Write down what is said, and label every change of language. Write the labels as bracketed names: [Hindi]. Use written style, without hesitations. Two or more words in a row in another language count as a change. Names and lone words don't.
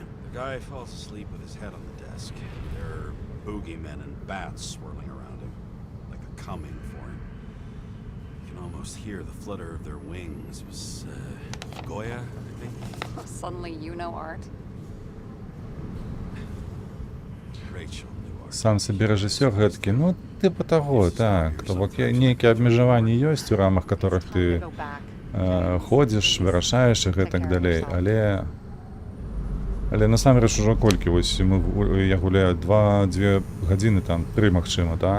[English] The guy falls asleep with his head on the desk. There are boogeymen and bats swirling around him, like they're coming for him. You can almost hear the flutter of their wings. It was Goya, I think. Suddenly you know art. Rachel knew [Belarusian] сам сабе рэжысёр гэткі, ну, тыпа таго, так. То бок нейкія абмежаванні ёсць, у рамах которых ты [English] Go back. [Belarusian] ходзіш, вырашаеш і гэтак далей, але насамрэч ужо колькі, вось я гуляю 2 гадзіны, там 3 магчыма, так?